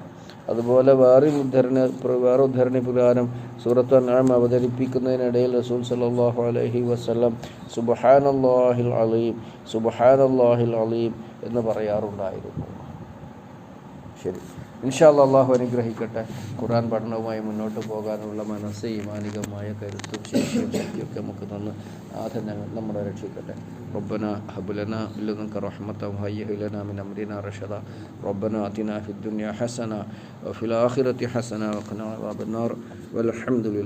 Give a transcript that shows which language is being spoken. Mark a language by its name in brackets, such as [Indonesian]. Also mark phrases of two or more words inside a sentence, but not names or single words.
[Malayalam] അതുപോലെ വേറെ ഉദ്ധരണി പ്രകാരം സൂറത്തു അൻആം അവതരിപ്പിക്കുന്നതിനിടയിൽ റസൂൽ [Arabic] صلى الله عليه وسلم سبحان الله العليم [Malayalam] എന്ന് പറയാറുണ്ടായിരുന്നു. ശരി. [Arabic] إن شاء الله [Malayalam] അള്ളാഹു അനുഗ്രഹിക്കട്ടെ. ഖുർആൻ പഠനവുമായി മുന്നോട്ട് പോകാനുള്ള മനസ്സ്, ഈമാനികമായ കരുത്തും ശേഷിയും ശക്തിയൊക്കെ നമുക്ക് തന്ന് ആദ്യം നമ്മളെ രക്ഷിക്കട്ടെ. [Arabic] ربنا هب لنا من لدنك رحمة وهيئ لنا من أمرنا رشدا ربنا آتنا في الدنيا حسنة وفي الآخرة حسنة وقنا عذاب النار والحمد لله.